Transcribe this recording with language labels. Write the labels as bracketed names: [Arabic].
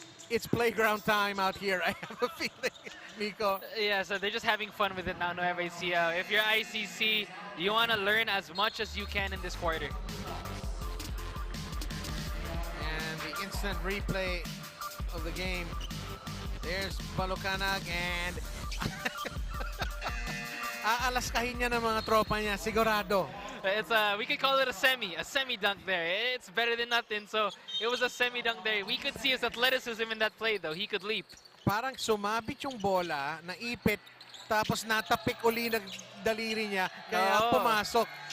[English] it's playground time out here. I have a feeling, Nico. Yeah, so they're just having fun with it now, Nueva Ecija. If you're ICC, you want to learn as much as you can in this quarter. And the instant replay of the game. [Filipino] There's Balucanag and aalaskahin niya ng mga tropa niya, sigurado. [English] It's we could call it a semi dunk there. It's better than nothing, so it was a semi dunk there. We could see his athleticism in that play though. He could leap. [Filipino] Parang sumabit yung bola, naipit, tapos natapik uli ng daliri niya, kaya pumasok.